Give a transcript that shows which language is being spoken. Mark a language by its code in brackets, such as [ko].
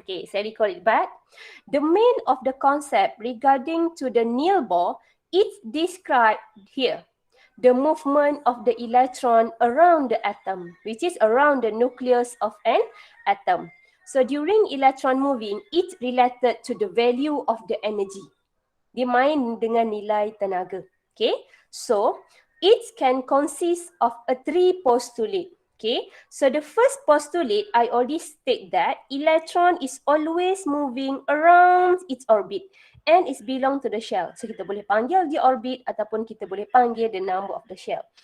[en] Okay, saya recall it back. The main of the concept regarding to the nil Bohr is described here. The movement of the electron around the atom, which is around the nucleus of an atom. So during electron moving, it's related to the value of the energy. [ms] Dia main dengan nilai tenaga. [en] Okay, so it can consist of a 3 postulate. Okay, so the first postulate, I already state that electron is always moving around its orbit and is belong to the shell. [ms] So kita boleh panggil dia orbit ataupun kita boleh panggil [en] the number of the shell.